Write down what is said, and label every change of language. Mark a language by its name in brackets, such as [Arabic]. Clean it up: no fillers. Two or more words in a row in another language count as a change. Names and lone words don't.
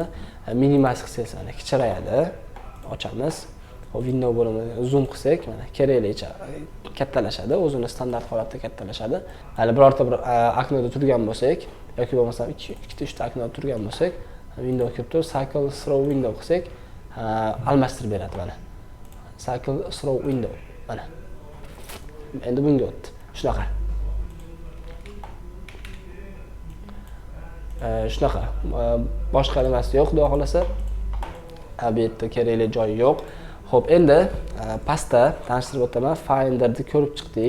[Uzbek] Minimize qilsangiz mana kichrayadi. Ochamiz. Xo'p, window bo'limida zoom qilsak mana keraklicha kattalashadi, o'zini standart holatda kattalashadi. Hali birorta bir oknoda turgan bo'lsak yoki bo'lmasa 2-3 ta oknoda turgan bo'lsak, window kirib turib [English] cycle through window [Uzbek] qilsak, almashtirib beradi mana. [English] Cycle through window [Uzbek] mana. Endi bunga o'tdi. Shunaqa. Shunaqa. Boshqa nimasi yo'q, xudo xolasa. Bu yerda kerakli joyi yo'q. Xo'p, endi pastda tanishtirib o'taman. Finder'ni ko'rib chiqdik.